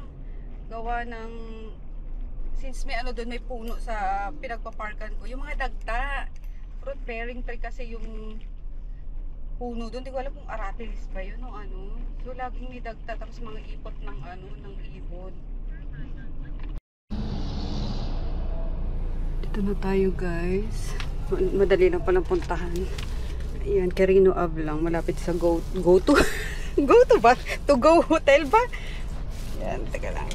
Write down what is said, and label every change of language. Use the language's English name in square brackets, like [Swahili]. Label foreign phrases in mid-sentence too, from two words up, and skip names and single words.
[Filipino] Gawa ng, since may doon, may puno sa pinagpaparkan ko, yung mga dagta, [English] fruit bearing tree [Filipino] kasi yung puno doon, di ko alam kung aratilis ba yun o so laging may dagta, tapos mga ipot ng ng ibon. Dito na tayo guys, madali na palang puntahan. Ayan, Quirino Ave lang, malapit sa go to ba? To go hotel ba? Yan, teka lang.